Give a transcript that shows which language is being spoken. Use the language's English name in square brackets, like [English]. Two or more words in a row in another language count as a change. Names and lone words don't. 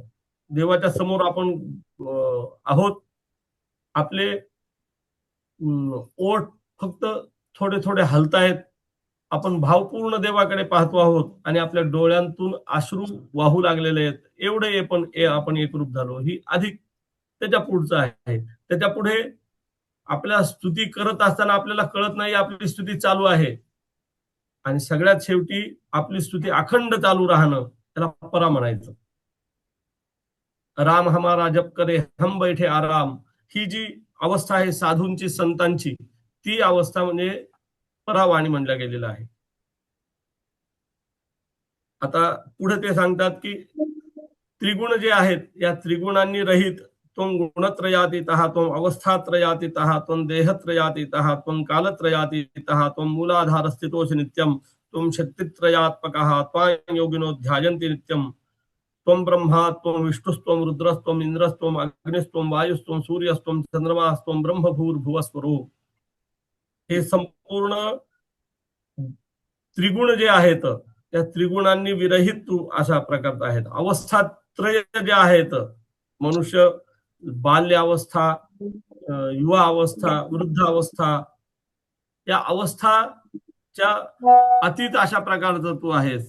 [Marathi] देवाच्या समोर आपण आहोत, आपले ओठ फक्त थोडे थोडे हलतायत, आपण भावपूर्ण देवाकडे पाहतो आहोत आणि आपल्या डोळ्यांतून अश्रू वाहू लागलेले आहेत, एवढे पण आपण एकरूप झालो. ही अधिक त्याच्या पुढचं आहे. त्याच्या पुढे आपल्या स्तुती करत असताना आपल्याला कळत नाही आपली स्तुती चालू आहे, आणि सगळ्यात शेवटी आपली स्तुती अखंड चालू राहणं, त्याला परा म्हणायचं. [Hindi] राम हमारा जप करे हम बैठे आराम, [Marathi] ही जी अवस्था आहे साधूंची, संतांची, ती अवस्था म्हणजे परावाणी म्हणल्या गेलेलं आहे. आता पुढे ते सांगतात की त्रिगुण जे आहेत या त्रिगुणांनी रहित, [Sanskrit] त्वं गुणत्रयातीतः, त्वं अवस्थात्रयातीतः, त्वं देहत्रयातीतः, त्वं कालत्रयातीतः, त्वं मूलाधारस्थितोऽसि नित्यं, त्वं शक्तित्रयात्मकः, त्वां योगिनो ध्यायन्ति नित्यं, त्वं ब्रह्मा, त्वं विष्णुस्त्वं रुद्रस्त्वं इंद्रस्त्वं अग्निस्त्वं वायुस्त्वं सूर्यस्त्वं चंद्रमास्त्वं ब्रह्म भूर्भुवस्वरो. [Marathi] हे संपूर्ण त्रिगुण जे आहेत त्या त्रिगुणांनी विरहित तू अशा प्रकारचा आहेत. अवस्थात्रय जे आहेत, मनुष्य बाल्य अवस्था, युवा अवस्था, वृद्ध अवस्था, या अवस्थाच्या अतीत अशा प्रकारचं तू आहेस.